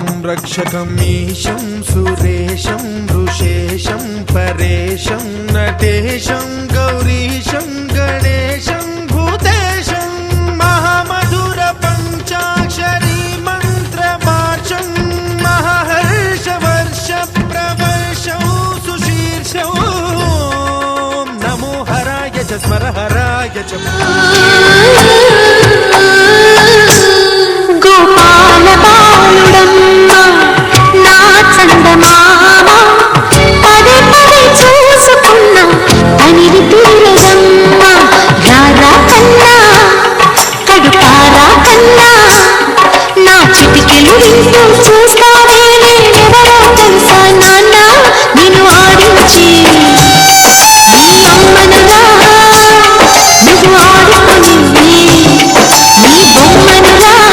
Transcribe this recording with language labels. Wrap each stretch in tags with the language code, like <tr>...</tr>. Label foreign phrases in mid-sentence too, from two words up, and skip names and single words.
<sa>रक्षकं ईशं सुरेशं ऋषेशं परेशं नटेशं गौरीशं गणेशं भूतेशं महामधुर पञ्चाक्षरी मन्त्रमार्चं महाहर्षवर्ष प्रवर्षं सुशीर्षं नमो हराय च स्मरहराय च</sa> <te>గోపాలబాలుడమ్మ నా చందమామ పదే పదే చూసుకున్న తనివి తీరదమ్మ రారా కన్నా కడుపారా కన్నా నా చిటికెలు వింటూ చూస్తానే నేనెవరో తెలుసా నాన్న నిన్ను ఆడించి నీ అమ్మనురా నువ్వు ఆడుకుని నీ బొమ్మనురా</te>